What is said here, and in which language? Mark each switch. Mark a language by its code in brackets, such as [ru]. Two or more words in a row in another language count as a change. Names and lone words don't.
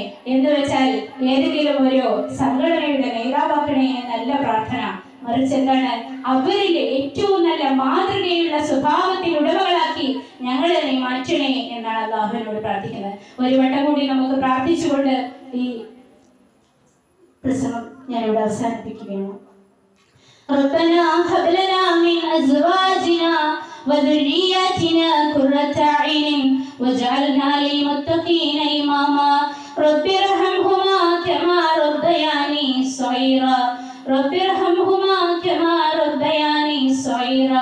[ml] എന്ന് വെച്ചാൽ ഏതെങ്കിലും ഒരു സംഘടനയുടെ നേതാവാക്കണേ എന്നല്ല പ്രാർത്ഥന, മറിച്ച് എന്താണ്, അവരിലെ ഏറ്റവും നല്ല മാതൃകയുള്ള സ്വഭാവത്തിന് ഉടമകളാക്കി ഞങ്ങളെ നീ മാറ്റണേ എന്നാണ് അല്ലാഹുവിനോട് പ്രാർത്ഥിക്കുന്നത്. ഒരു വട്ടം കൂടി നമുക്ക് പ്രാർത്ഥിച്ചുകൊണ്ട് ഈ പ്രസംഗം ഞാനിവിടെ അവസാനിപ്പിക്കുകയാണ്. [ar] ربنا هب لنا من أزواجنا وذرياتنا قرة أعين واجعلنا للمتقين إماما. رب ارحمهما كما ربياني صغيرا. رب ارحمهما كما ربياني صغيرا.